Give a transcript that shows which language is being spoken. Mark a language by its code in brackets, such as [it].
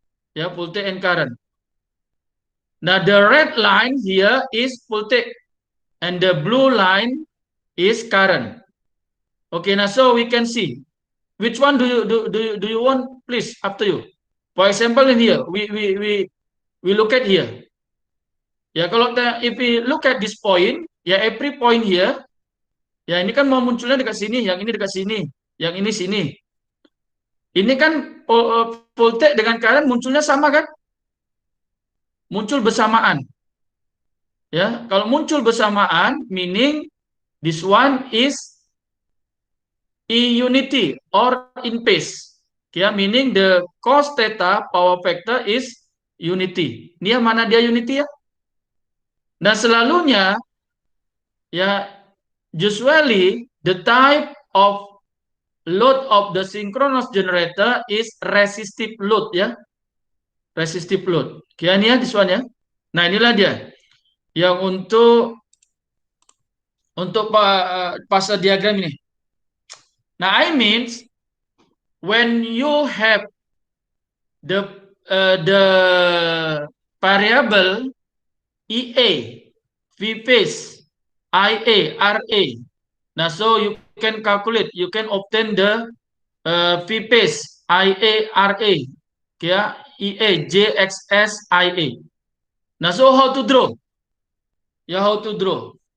[en] Ya, voltage and current. Nah, the red line here is voltage, and the blue line is current. Okay, now so we can see which one do you want, please, up to you. For example, in here we look at here. [ms] Ya, kalau [en] if we look at this point, [ms] ya [en] every point here, [ms] ya ini kan mau munculnya dekat sini, yang ini dekat sini, yang ini sini. Ini kan voltage dengan current munculnya sama kan? Muncul bersamaan. Ya, kalau muncul bersamaan, [en] meaning this one is unity or in phase. Ya, meaning the cos theta power factor is unity. [ms] Ini yang mana dia unity ya? Nah, selalunya ya [en] usually the type of load of the synchronous generator is resistive load ya. Resistive load. Kian ya this one ya. [ms] Nah, inilah dia. Yang untuk fase diagram ini. [en] Nah, I means when you have the variable EA, V phase, IA, RA. Now, so you can calculate, you can obtain the V phase, IA, RA, yeah, EA, JXS, IA. Now, so how to draw? Yeah, how to draw?